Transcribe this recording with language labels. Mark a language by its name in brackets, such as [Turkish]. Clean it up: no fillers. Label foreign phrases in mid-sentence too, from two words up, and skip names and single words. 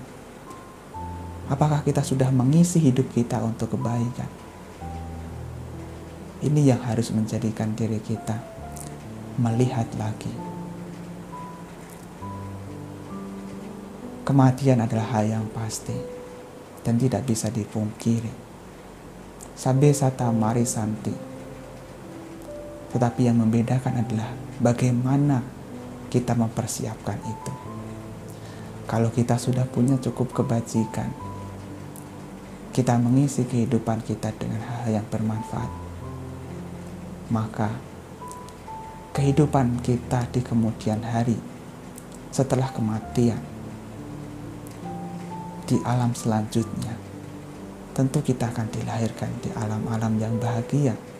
[Indonesian] Apakah kita sudah mengisi hidup kita untuk kebaikan? Ini yang harus menjadikan diri kita melihat lagi. Kematian adalah hal yang pasti dan tidak bisa dipungkiri. [Pali] Sabbe sata marisanti. [Indonesian] Tetapi yang membedakan adalah bagaimana kita mempersiapkan itu. Kalau kita sudah punya cukup kebajikan, kita mengisi kehidupan kita dengan hal yang bermanfaat, maka kehidupan kita di kemudian hari setelah kematian di alam selanjutnya, tentu kita akan dilahirkan di alam-alam yang bahagia.